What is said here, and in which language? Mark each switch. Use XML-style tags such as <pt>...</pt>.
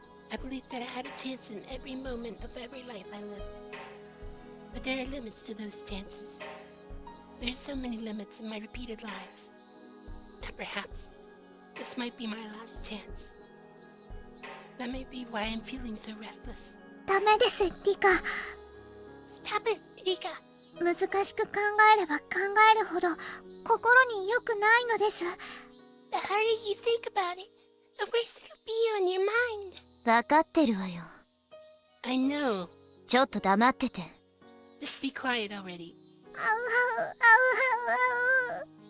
<en>I believed that I had a chance in every moment of every life I lived. But there are limits to those chances. There are so many limits in my repeated lives. And perhaps this might be my last chance. That may be why I'm feeling so restless.</en> <ja>ダメですリカ</ja> <en>Stop it, Rika.</en> <ja>難しく考えれば考えるほど心に良くないのです</ja> <en>The harder you think about it, the worse it'll be on your mind.</en> <ja>わかってるわよ。</ja> <en>I know.</en> <ja>ちょっと黙ってて。</ja> <en>Just be quiet already. あうあうあうあう</en>